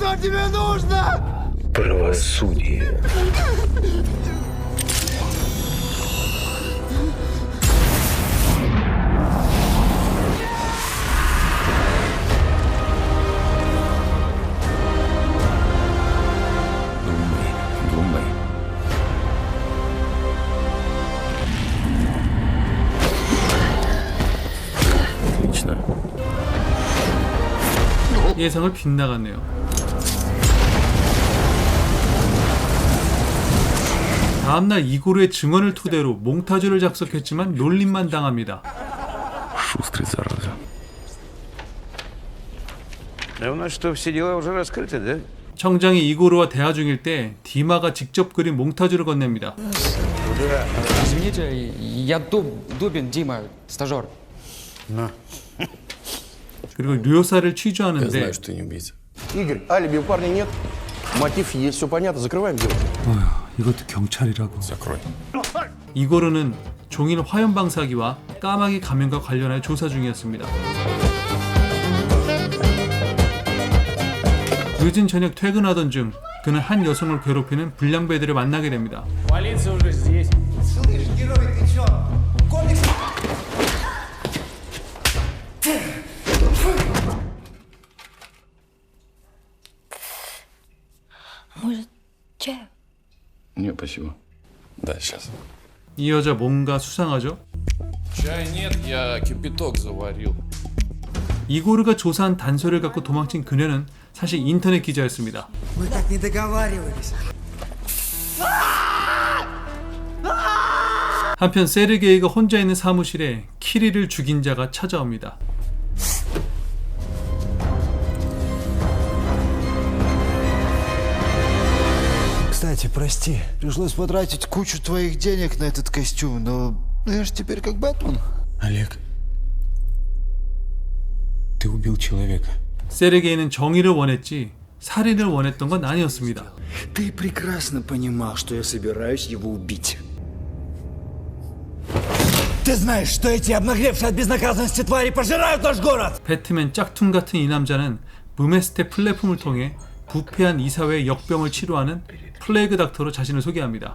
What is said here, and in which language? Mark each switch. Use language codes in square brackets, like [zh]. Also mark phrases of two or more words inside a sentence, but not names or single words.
[ru] Правосудие. Думай. Отлично. [ko] 예상을 빗나갔네요. 다음날 이고르의 증언을 토대로 몽타주를 작성했지만 놀림만 당합니다. [ru] Шустрый, зараза. Да у нас что, все дела уже раскрыты, да? [ko] 청장이 이고르와 대화 중일 때 디마가 직접 그린 몽타주를 건넵니다. [ru] Извините, я Дубин Дима, стажер. [ko] 그리고 류요사를 취조하는데 [ru] что ты не убийца. Игорь, алиби у парня нет. Мотив есть, все понятно, закрываем дело. [ko] 이것도 경찰이라고. [ru] Закрой. [ko] 이고르는 종일 화염방사기와 까마귀 가면과 관련하여 조사 중이었습니다. 늦은 저녁 퇴근하던 중 그는 한 여성을 괴롭히는 불량배들을 만나게 됩니다. [ru] Полиция уже здесь. Может, чаю? Не, спасибо. Да, сейчас. [ko] 이 여자 뭔가 수상하죠? [ru] Чая нет, я кипяток заварил. [ko] 이고르가 조사한 단서를 갖고 도망친 그녀는 사실 인터넷 기자였습니다. [ru] Мы так не договаривались. [ko] 한편 세르게이가 혼자 있는 사무실에 키릴을 죽인 자가 찾아옵니다. [ru] Кстати, прости, пришлось потратить кучу твоих денег на этот костюм, но я же теперь как Бэтмен. Олег, ты убил человека. [ko] 세르게이는 정의를 원했지 살인을 원했던 건 아니었습니다. [ru] Ты прекрасно понимал, что я собираюсь его убить. Ты знаешь, что эти обнаглевшие от безнаказанности твари пожирают наш город! [ko] 배트맨 짝퉁 같은 이 남자는 부메스테 플랫폼을 통해 부패한 이사회의 역병을 치료하는 플레이그 닥터로 자신을 소개합니다.